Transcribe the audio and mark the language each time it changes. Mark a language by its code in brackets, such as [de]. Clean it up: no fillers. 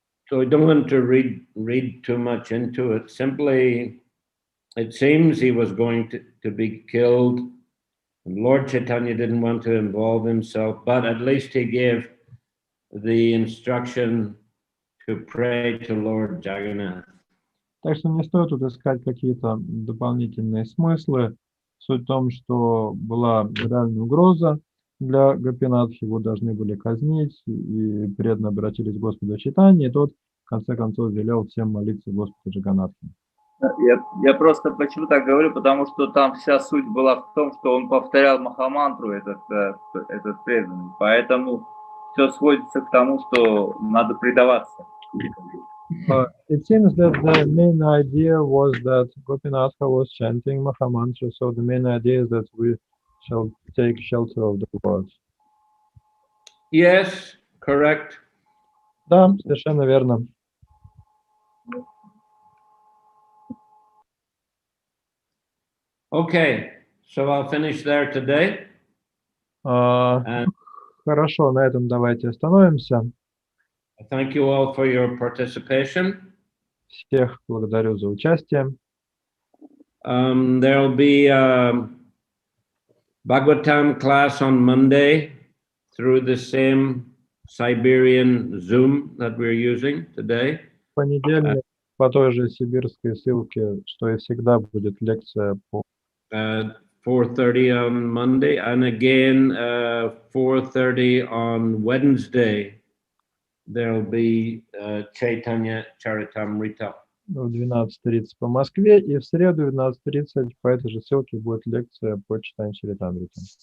[en] So I don't want to read too much into it. Simply, it seems he was going to be killed. And Lord Chaitanya didn't want to involve himself, but at least he gave the instruction to pray to Lord Jagannath. [ru] Так что не стоит тут искать какие-то дополнительные смыслы. Суть в том, что была реальная угроза для Гопинатхи, его должны были казнить, и преданно обратились к Господу Чайтанье, и тот, в конце концов, велел всем молиться Господу Джаганнатхи. Я просто почему так говорю, потому что там вся суть была в том, что он повторял махамантру, этот преданный. Поэтому все сводится к тому, что надо предаваться. [en] It seems that the main idea was that Gopinatha was chanting Mahamantra, so the main idea is that we shall take shelter of the Lord. Yes, correct. [ru] Да, совершенно верно. [en] Okay, so I'll finish there today. [ru] Хорошо, на этом давайте остановимся. [en] Thank you all for your participation. [ru] Всех благодарю за участие. [en] There'll be a Bhagavatam class on Monday through the same Siberian Zoom that we're using today. [ru] В понедельник по той же сибирской ссылке, что и всегда, будет лекция по [en] 4:30 on Monday, and again 4:30 on Wednesday. There'll be Chaitanya Charitamrita. [ru] в 12:30 по Москве, и в среду в 12:30 по этой же ссылке будет лекция по читанию Чаритамриты.